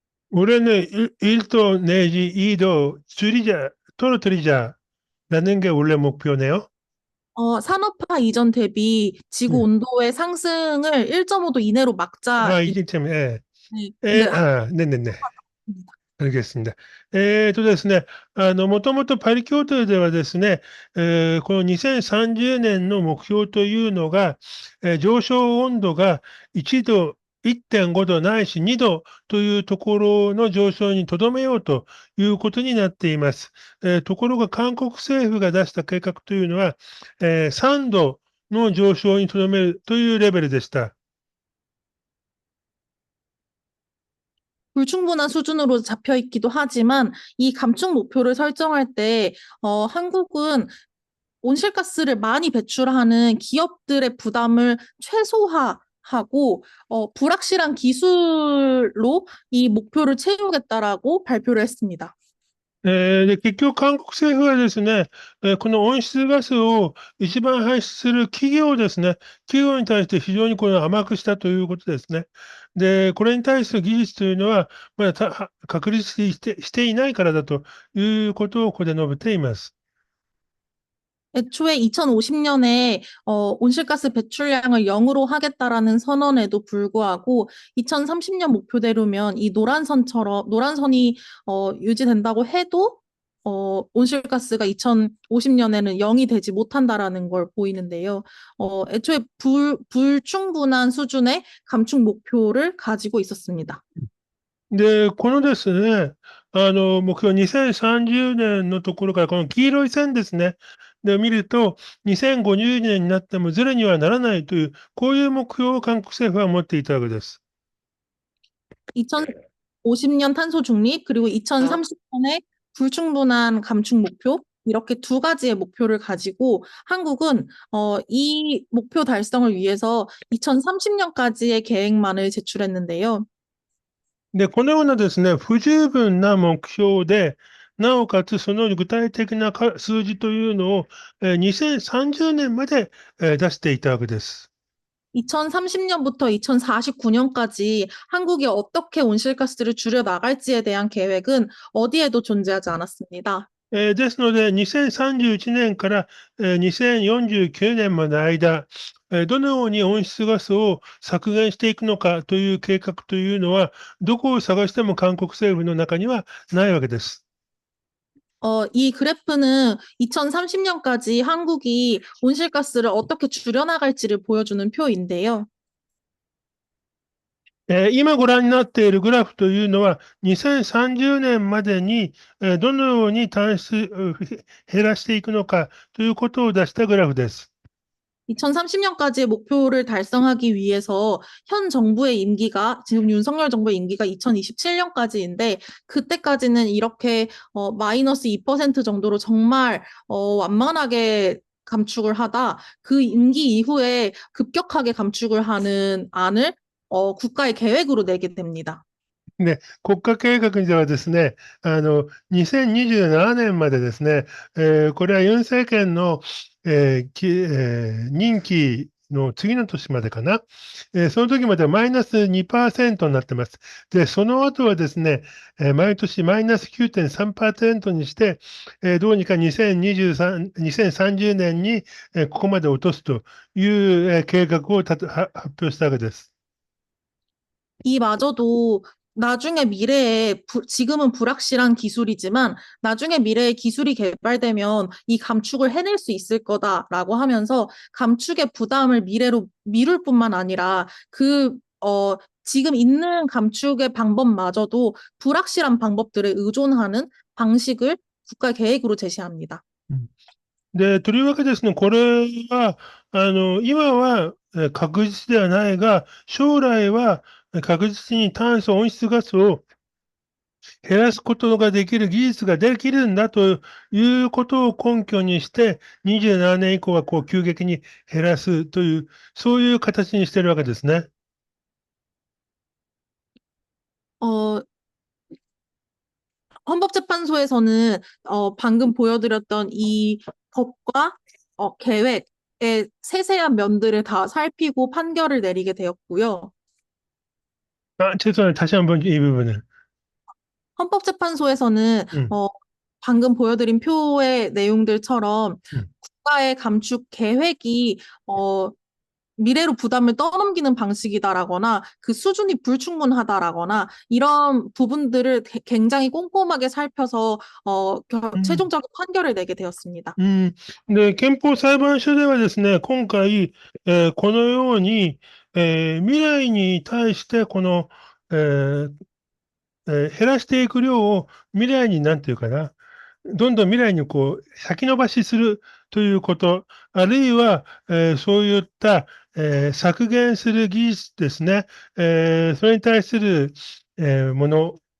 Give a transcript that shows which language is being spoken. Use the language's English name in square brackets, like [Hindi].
[Korean] 올해는 1도 내지 2도 줄이자, 떨어뜨리자라는 게 원래 목표네요. 산업화 이전 대비 지구 네. 온도의 상승을 1.5도 이내로 막자. 아, 이제 참, 예. 네, 네네네. 알겠습니다. [Japanese] ですね、もともとパリ協定ではですね、この2030年の目標というのが、上昇温度が1度、1.5度ないし2度というところの上昇にとどめようということになっています。ところが韓国政府が出した計画というのは、3度の上昇にとどめるというレベルでした。 [Korean] 불충분한 수준으로 잡혀 있기도 하지만 이 감축 목표를 설정할 때 한국은 온실가스를 많이 배출하는 기업들의 부담을 최소화하고 불확실한 기술로 이 목표를 채우겠다라고 발표를 했습니다. [Japanese] で、結局、韓国政府はですね、この温室ガスを一番排出する企業ですね、企業に対して非常にこれを甘くしたということですね。で、これに対する技術というのは、まだ確立していないからだということをここで述べています。 [Korean] 애초에 2050년에 온실가스 배출량을 0으로 하겠다라는 선언에도 불구하고 2030년 목표대로면 이 노란선이 유지된다고 해도 온실가스가 2050년에는 0이 되지 못한다라는 걸 보이는데요. 애초에 불충분한 수준의 감축 목표를 가지고 있었습니다. [Japanese] で、このですね、目標2030年のところから、この黄色い線ですね。で、見ると、2050年になってもゼロにはならないという、こういう目標を韓国政府は持っていたわけです。 [Korean] 2050년 탄소 중립, 그리고 2030년에 불충분한 감축 목표, 이렇게 두 가지의 목표를 가지고 한국은 이 목표 달성을 위해서 2030년까지의 계획만을 제출했는데요. [Japanese] で、このようなですね、不十分な目標で、なおかつその具体的な数字というのを、2030年まで、出していたわけです。 [Korean] 2030년부터 2049년까지 한국이 어떻게 온실가스를 줄여 나갈지에 대한 계획은 어디에도 존재하지 않았습니다. [Japanese] ですので、2031年から、2049年までの間、どのように温室ガスを削減していくのかという計画というのは、どこを探しても韓国政府の中にはないわけです。 [Korean] 이 그래프는 2030년까지 한국이 온실가스를 어떻게 줄여나갈지를 보여주는 표인데요. [Japanese] 今ご覧になっているグラフというのは、2030年までにどのように減らしていくのかということを出したグラフです。 [Korean] 2030년까지의 목표를 달성하기 위해서 현 정부의 임기가, 지금 윤석열 정부의 임기가 2027년까지인데, 그때까지는 이렇게 마이너스 2% 정도로 정말 완만하게 감축을 하다 그 임기 이후에 급격하게 감축을 하는 안을 국가의 계획으로 내게 됩니다. [Japanese] で、国家計画ではですね、2027年までですね、これはユン政権の、任期の次の年までかな、その時まではマイナス2%になってます。で、その後はですね、毎年マイナス9.3%にして、どうにか2030年に、ここまで落とすという、計画を発表したわけです。 [Korean] 이마저도 나중에 미래에 지금은 불확실한 기술이지만 나중에 미래에 기술이 개발되면 이 감축을 해낼 수 있을 거다라고 하면서 감축의 부담을 미래로 미룰 뿐만 아니라 지금 있는 감축의 방법마저도 불확실한 방법들에 의존하는 방식을 국가 계획으로 제시합니다. [Japanese] で、とりわけですね、これは、今は確実ではないが、将来は確実に炭素温室ガスを減らすことができる技術ができるんだということを根拠にして、27年以降はこう急激に減らすという、そういう形にしてるわけですね。 [Korean] 어, 헌법재판소에서는 방금 보여드렸던 이 법과 계획의 세세한 면들을 다 살피고 판결을 내리게 되었고요. 죄송합니다. 다시 한번 이 부분을. 헌법재판소에서는 음. 방금 보여드린 표의 내용들처럼 국가의 감축 계획이 미래로 부담을 떠넘기는 방식이다라거나 그 수준이 불충분하다라거나 이런 부분들을 굉장히 꼼꼼하게 살펴서 최종적인 판결을 내게 되었습니다. [Japanese] で、憲法裁判所ではですね、今回、このように、未来に対してこの、減らしていく量を未来になんていうかな、どんどん未来にこう先延ばしするということ、あるいは、そういった、削減する技術ですね、それに対する、もの、